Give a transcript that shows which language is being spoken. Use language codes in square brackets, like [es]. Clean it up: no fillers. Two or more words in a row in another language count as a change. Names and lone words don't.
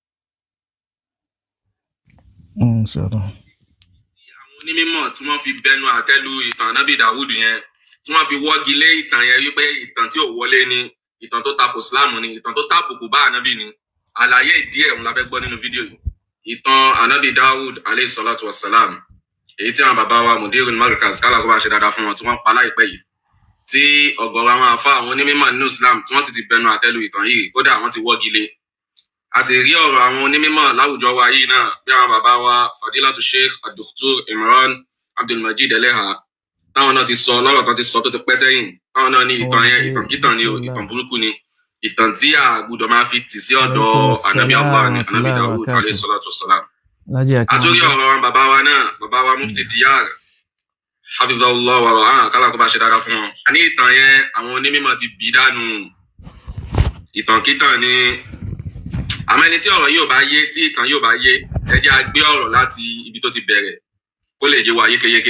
[ar] إن شاء الله. [yo] Àwọn onímọ̀ tí wọ́n fi bẹnu àtẹ́lu ìtàn Ànábì Dáúd yẹn, tí wọ́n fi wọ́gi lé ìtàn yẹn wípé ìtàn tí ò wọlé ni, ìtàn tó tako Islam ni, ìtàn tó tàbùkù bá Ànábì ni. Àlàyé díẹ̀ òun la fẹ́ gbọ́ nínú fídíò yìí. Ìtàn Ànábì Dáúd [ar] عليه الصلاة والسلام, [yo] èyí tí àwọn bàbá wa Mudirul Markaz kálá kó bá ṣe dáadáa fún wọn tí wọ́n pa láìpẹ́ yìí, tí ọ̀gọ̀rọ̀ àwọn àfáà àwọn onímọ̀ nínú Islam tí wọ́n sì ti bẹnu àtẹ́lu ìtàn yìí, kódà wọ́n ti wọ́gi lé. A sì rí ọ̀rọ̀ àwọn onímọ̀ láwùjọ wa yìí náà, bí àwọn bàbá wa Fadilatu Sheikh Dr. Imran Abdulmajid Eleha, táwọn náà ti sọ lọ́rọ̀ kan ti sọ tó ti pẹ́ sẹ́yìn, táwọn náà ní ìtàn yẹn ìtàn kíntàn ni o, ìtàn burúkú ni, ìtàn tí a gbọ́dọ̀ máa fi tì sí ọ̀dọ̀ Ànábì Allah ni Ànábì Dáúd [ar] عليه الصلاة والسلام. [yo] Àtúrí ọ̀rọ̀ àwọn bàbá wa náà, bàbá wa Mufti Diyar [ar] حفظه الله ورعاه [yo] kálá kó bá ṣe dáadáa fún wọn. A ní ìtàn yẹn àwọn onímọ̀ ti bí dànù, ìtàn kíntàn ni. Àmọ́ ẹni tí ọ̀rọ̀ yóò bá yé, tí ìtàn yóò bá yé, ẹ jẹ́ a gbé ọ̀rọ̀ láti ibi tó ti bẹ̀rẹ̀ kó lè yé wa yékéyéké.